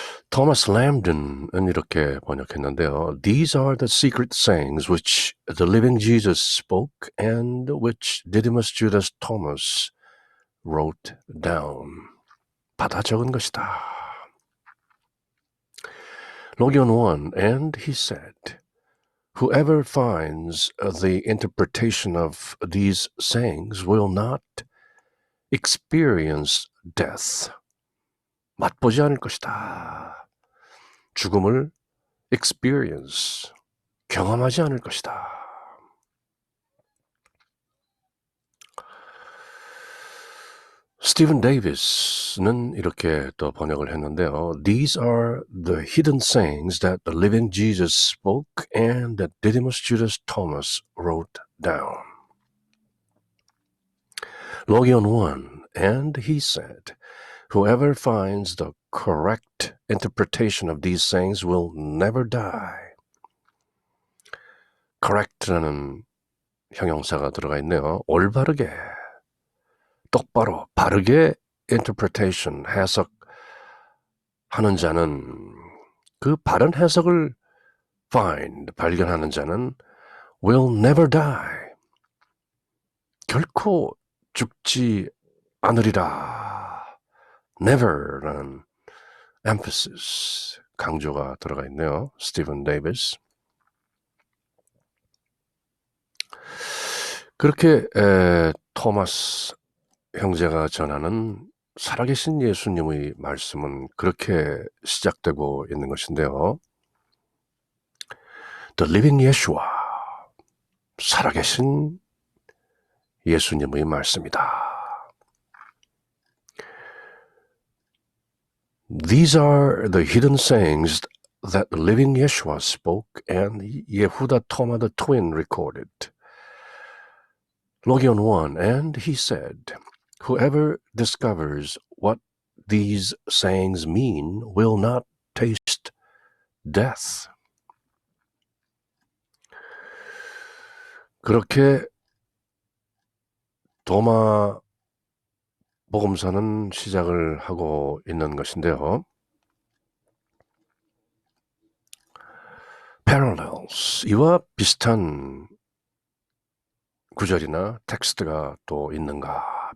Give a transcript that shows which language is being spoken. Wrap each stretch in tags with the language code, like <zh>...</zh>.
<ko>토마스 램든은 이렇게 번역했는데요.</ko> <en>These are the secret sayings which the living Jesus spoke and which Didymus Judas Thomas wrote down.</en> <ko>받아 적은 것이다.</ko> <en>Logion 1, and he said, whoever finds the interpretation of these sayings will not experience death.</en> <ko>맛보지 않을 것이다. 죽음을 experience, 경험하지 않을 것이다. 스티븐 데이비스는 이렇게 또 번역을 했는데요.</ko> <en>These are the hidden sayings that the living Jesus spoke and that Didymus Judas Thomas wrote down. Logion 1, and he said, whoever finds the correct interpretation of these sayings will never die.</en> <ko>correct라는 형용사가 들어가 있네요. 올바르게, 똑바로, 바르게 interpretation, 해석하는 자는 그 바른 해석을 find, 발견하는 자는</ko> <en>will never die.</en> <ko>결코 죽지 않으리라. never라는 emphasis, 강조가 들어가 있네요. 스티븐 데이비스. 그렇게 토마스 형제가 전하는 살아계신 예수님의 말씀은 그렇게 시작되고 있는 것인데요.</ko> <en>The living Yeshua,</en> <ko>살아계신 예수님의 말씀이다.</ko> <en>These are the hidden sayings that the living Yeshua spoke and Yehuda Toma the twin recorded. Logion 1, and he said, whoever discovers what these sayings mean will not taste death.</en> <ko>그렇게 도마 복음서는 시작을 하고 있는 것인데요. Parallels, 이와 비슷한 구절이나 텍스트가 또 있는가?</ko>